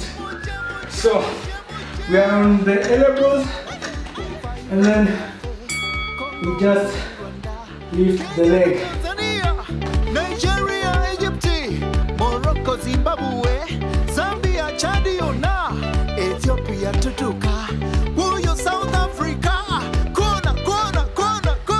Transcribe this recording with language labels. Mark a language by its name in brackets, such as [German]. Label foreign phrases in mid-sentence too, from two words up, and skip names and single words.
[English] So we are on the elbows and then we just lift the leg. Nigeria, Egypt, Morocco, Zimbabwe, Zambia, Chadiona, Ethiopia, Tutuka, Wuyo, South Africa, Kona, Kona, Kona.